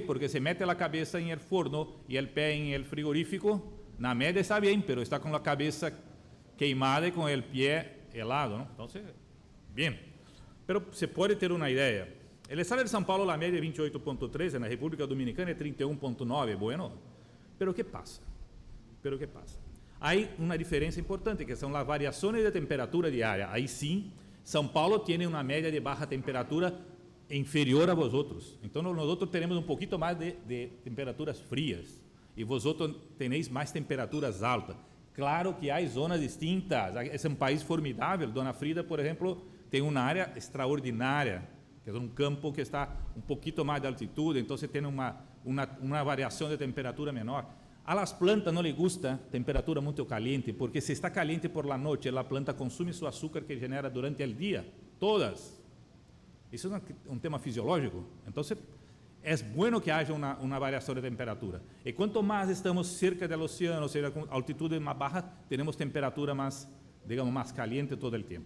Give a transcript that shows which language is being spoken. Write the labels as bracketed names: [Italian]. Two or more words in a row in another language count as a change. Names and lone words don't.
[Portuguese] Porque se mete a cabeça em el forno e o pé em el frigorífico. Na média está bem, pero está com a cabeça queimada e com o pé helado, ¿no? Então, bem. Pero se pode ter uma ideia. [Spanish] El estado [Portuguese] de São Paulo, a média é 28.13, na República Dominicana é 31.9, bueno. [Spanish] Pero ¿qué pasa? [Portuguese] Há uma diferença importante, que são as variações de temperatura diária. Aí sim, São Paulo tem uma média de baixa temperatura inferior a vosotros. Então, nós teremos um pouquinho mais de temperaturas frias e [Spanish] vosotros tenéis [Portuguese] mais temperaturas altas. Claro que há zonas distintas. Esse é um país formidável. Dona Frida, por exemplo, tem uma área extraordinária, que é um campo que está um pouquinho mais de altitude, então você tem uma variação de temperatura menor. [Spanish] A las plantas [Portuguese] não lhe gusta temperatura muito caliente, porque se está caliente [Spanish] por la noche, [Portuguese] a planta consome seu açúcar que genera durante o dia, todas. Isso é um tema fisiológico. Então, é bom que haja uma variação de temperatura. E quanto mais estamos cerca do oceano, ou seja, com altitude mais baixa, teremos temperatura mais, digamos, mais caliente todo o tempo.